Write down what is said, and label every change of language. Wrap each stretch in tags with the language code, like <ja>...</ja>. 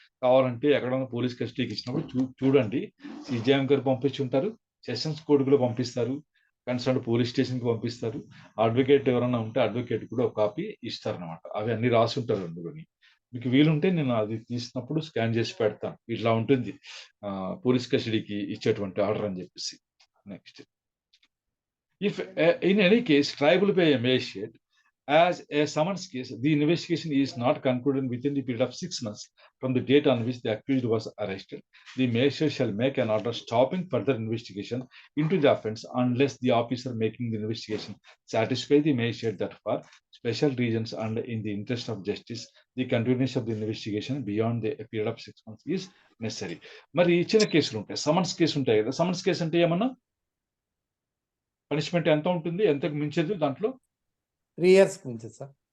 <te>కావాలంటే ఎక్కడైనా పోలీస్ కస్టడీకి ఇచ్చినప్పుడు చూడండి. సిజిఎం గారు పంపించుంటారు, సెషన్స్ కోర్టు కూడా పంపిస్తారు, కన్సర్న్ పోలీస్ స్టేషన్ కి పంపిస్తారు. అడ్వకేట్ ఎవరైనా ఉంటే అడ్వకేట్ కూడా ఒక కాపీ ఇస్తారనమాట. అవి అన్ని రాసుంటారు అందులోని. మీకు వీలుంటే నేను అది తీసినప్పుడు స్కాన్ చేసి పెడతాను. ఇట్లా ఉంటుంది పోలీస్ కస్టడీకి ఇచ్చేటువంటి ఆర్డర్ అని చెప్పేసి.</te> <en>Next, if in any case tribal by a magistrate as a summons case, the investigation is not concluded within the period of 6 months from the date on which the accused was arrested, the magistrate shall make an order stopping further investigation into the offence unless the officer making the investigation satisfy the magistrate that for special reasons and in the interest of justice the continuation of the investigation beyond the period of 6 months is necessary.</en> <te>మరి ఇచ్చిన కేసులు ఉంటాయి, summons case ఉంటాయి కదా. Summons case అంటే ఏమన్నా punishment ఎంత ఉంటుంది, ఎంతకు మించదు దాంట్లో? 3 years మించదు సార్.</te>